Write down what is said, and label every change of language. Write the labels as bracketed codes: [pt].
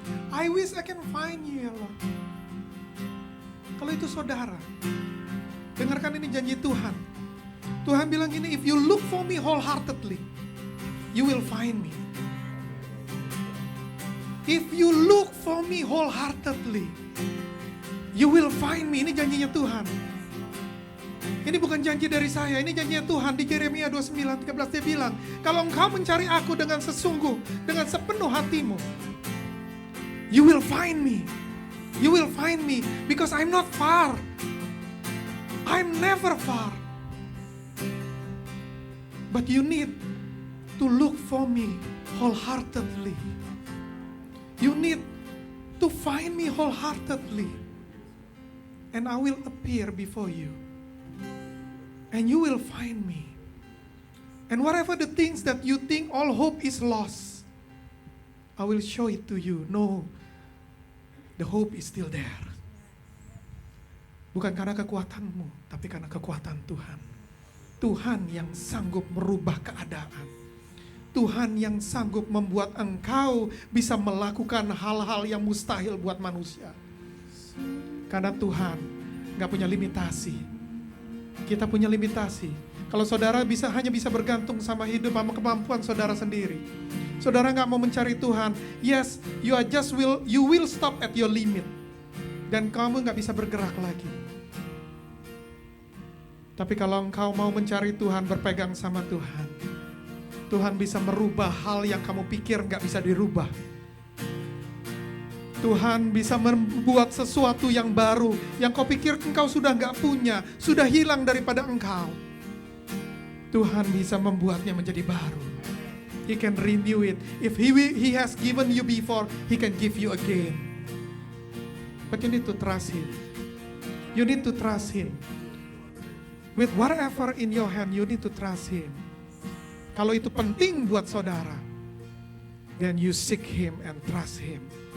[en] I wish I can find you ya Lord. [id] Kalau itu saudara, dengarkan ini janji Tuhan. Tuhan bilang gini, [en] if you look for me wholeheartedly, you will find me. If you look for me wholeheartedly, you will find me. [id] Ini janjinya Tuhan. Ini bukan janji dari saya, ini janjinya Tuhan. Di Yeremia 29:13 dia bilang, kalau engkau mencari aku dengan sesungguh, dengan sepenuh hatimu, [en] you will find me. You will find me because I'm not far. I'm never far. But you need to look for me wholeheartedly. You need to find me wholeheartedly. And I will appear before you. And you will find me. And whatever the things that you think all hope is lost, I will show it to you. No, the hope is still there. [id] Bukan karena kekuatanmu, tapi karena kekuatan Tuhan. Tuhan yang sanggup merubah keadaan. Tuhan yang sanggup membuat engkau bisa melakukan hal-hal yang mustahil buat manusia. Karena Tuhan gak punya limitasi. Kita punya limitasi. Kalau saudara hanya bisa bergantung sama hidup, sama kemampuan saudara sendiri. Saudara gak mau mencari Tuhan. [en] Yes, you will stop at your limit. [id] Dan kamu gak bisa bergerak lagi. Tapi kalau engkau mau mencari Tuhan, berpegang sama Tuhan, Tuhan bisa merubah hal yang kamu pikir gak bisa dirubah. Tuhan bisa membuat sesuatu yang baru, yang kau pikir engkau sudah gak punya, sudah hilang daripada engkau. Tuhan bisa membuatnya menjadi baru. [en] He can renew it. If he has given you before, He can give you again. But you need to trust Him. You need to trust Him. With whatever in your hand, you need to trust Him. [id] Kalau itu penting buat saudara, [en] then you seek Him and trust Him.